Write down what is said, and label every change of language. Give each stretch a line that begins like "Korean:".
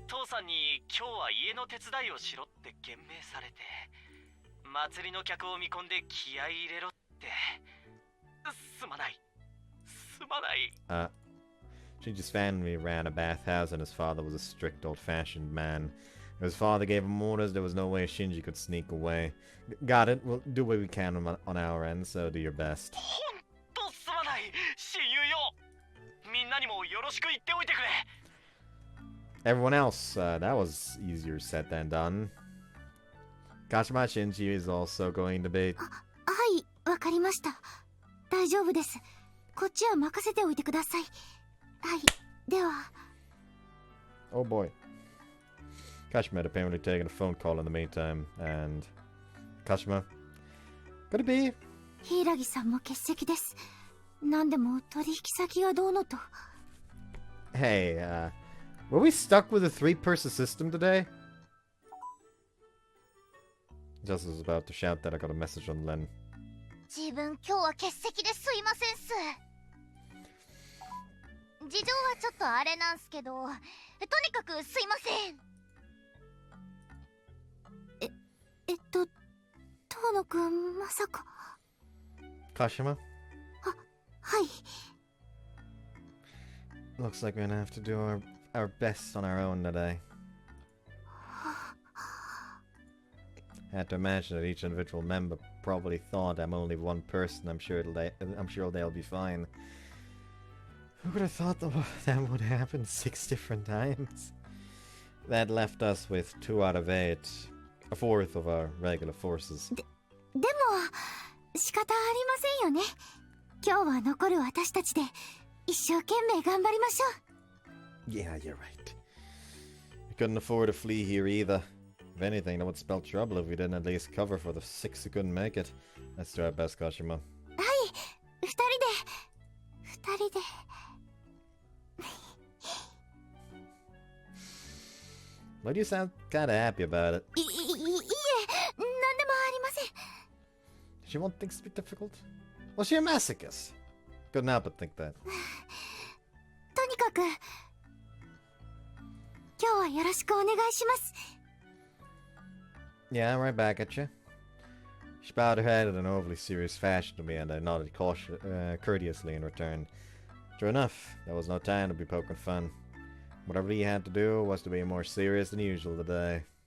Japanese: 父さんに今日は家の手伝いをしろって言命されて、祭りの客を見込んで気合い入れろって。すまない。
English: Shinji's family ran a bathhouse and his father was a strict old-fashioned man. If his father gave him orders, there was no way Shinji could sneak away. Got it, we'll do what we can on our end, so do your best.
Japanese: ほんとすまない、親友よ。みんなにもよろしく言っておいてくれ。
English: Everyone else, that was easier said than done. Kashima Shinji is also going to be...
Japanese: はい、わかりました。大丈夫です。こっちは任せておいてください。はい、では。
English: Oh boy. Kashima had apparently taken a phone call in the meantime, and... Kashima? Could it be?
Japanese: 柊さんも欠席です。何でも取引先がどうのと。
English: Hey, were we stuck with a 3-person system today? Just was about to shout that I got a message on Len.
Japanese: 自分今日は欠席ですいませんす。事情はちょっとあれなんすけど、とにかくすいません。遠野くんまさか。
English: Kashima?
Japanese: はい。
English: Looks like we're gonna have to do our best on our own today. I had to imagine that each individual member probably thought I'm only one person. I'm sure they'll be fine. Who would have thought that would happen 6 different times? That left us with 2 out of 8, a fourth of our regular forces.
Japanese: でも仕方ありませんよね。今日は残る私たちで一生懸命頑張りましょう。
English: Yeah, you're right. We couldn't afford to flee here either. If anything, that would spell trouble if we didn't at least cover for the 6 who couldn't make it. Let's do our best, Kashima.
Japanese: はい、二人で。
English: Why do you sound kinda happy about it?
Japanese: いえ、何でもありません。
English: Does she want things to be difficult? Was she a masochist? Couldn't help but think that.
Japanese: とにかく今日はよろしくお願いします。
English: Yeah, I'm right back at you. She bowed her head in an overly serious fashion to me, and I nodded courteously in return. True enough, there was no time to be poking fun. Whatever he had to do was to be more serious than usual today.